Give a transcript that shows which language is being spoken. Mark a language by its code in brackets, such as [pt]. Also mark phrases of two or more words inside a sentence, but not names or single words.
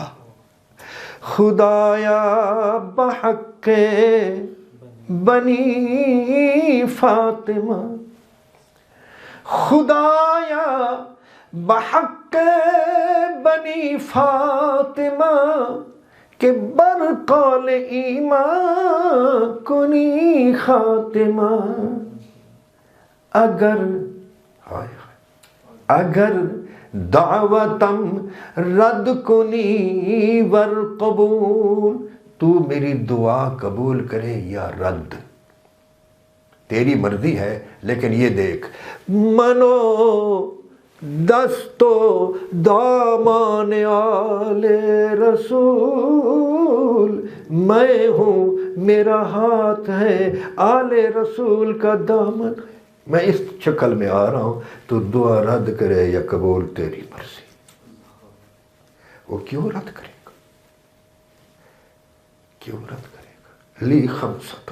[fa] خدایا بحق بنی فاطمہ، خدایا بحق بنی فاطمہ کہ بر قول ایمان کنی خاتمہ، اگر دعوتم رد کنی ور قبول، [ur] تو میری دعا قبول کرے یا رد، تیری مرضی ہے، لیکن یہ دیکھ منو [fa] دستو دامان آل رسول، [ur] میں ہوں میرا ہاتھ ہے آل رسول کا دامن، میں اس شکل میں آ رہا ہوں، تو دعا رد کرے یا قبول تیری مرضی۔ وہ کیوں رد کرے گا؟ کیوں رد کرے گا؟